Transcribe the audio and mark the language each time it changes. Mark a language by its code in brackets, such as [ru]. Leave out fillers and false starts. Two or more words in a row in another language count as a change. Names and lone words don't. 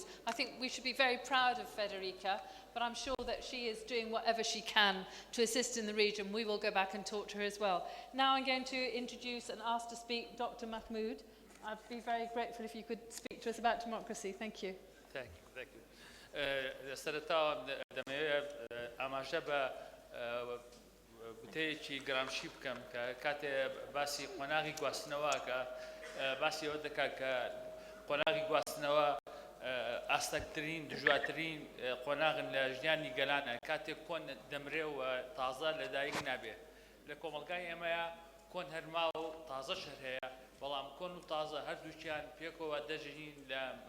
[en] I think we should be very proud of Federica, but I'm sure that she is doing whatever she can to assist in the region. We will go back and talk to her as well. Now I'm going to introduce and ask to speak Dr. Mahmoud. I'd be very grateful if you could speak to us about democracy. Thank you. Thank you. [ckb] سرتا اماجبا بتيجي گرامشی بکەم کە کاتێ باسی قۆناغی گواستنەوە کە باسی ئەوە دەکا کە قۆناغی گواستنەوە ئاستەکترین دژوارترین قۆناغن لە ژیانی گەلانە کاتێک کۆن دەمرێ و تازە لەدایک نابێ لە کۆمەلگای ئێمەیە کۆن هەرما و تازەش هەیە بەڵام کۆن و تازە هەردووچیان پێکەوە دەژین لە